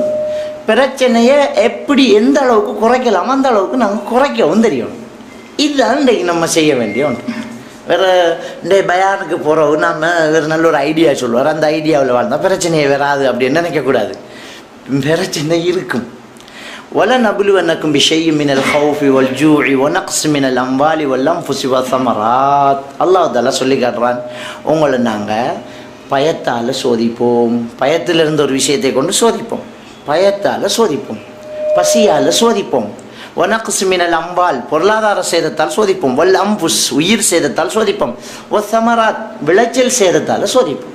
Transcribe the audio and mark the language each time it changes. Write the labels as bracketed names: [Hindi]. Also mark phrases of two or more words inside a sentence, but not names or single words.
[Tamil] பிரச்சனையை எப்படி எந்த அளவுக்கு குறைக்கலாமோ அந்த அளவுக்கு நாங்கள் குறைக்கவும் தெரியணும். இதுதான் இன்றைக்கு நம்ம செய்ய வேண்டிய ஒன்று. வேறு இந்த பயானுக்கு போகிறவு நம்ம வேறு நல்ல ஒரு ஐடியா சொல்லுவார், அந்த ஐடியாவில் வாழ்ந்தால் பிரச்சனையை வராது அப்படின்னு நினைக்கக்கூடாது. பிரச்சனை இருக்கும். [Arabic] وَلَنَبْلُوَنَّكُمْ بِشَيْءٍ مِنَ الْخَوْفِ وَالْجُوعِ وَنَقْصٍ مِنَ الْأَمْوَالِ وَالْأَنْفُسِ وَالثَّمَرَاتِ. [Tamil] அல்லாஹ் தஆலா சொல்லி காட்டுறான், உங்களை நாங்கள் பயத்தால் சோதிப்போம். பயத்திலிருந்து ஒரு விஷயத்தை கொண்டு சோதிப்போம். பயத்தால் சோதிப்போம், பசியால் சோதிப்போம், [Arabic] ونقص من الأموال [Tamil] பொருளாதார சேதத்தால் சோதிப்போம், [Arabic] والأنفس [Tamil] உயிர் சேதத்தால் சோதிப்போம், [Arabic] و الثمرات [Tamil] விளைச்சல் சேதத்தால் சோதிப்போம்.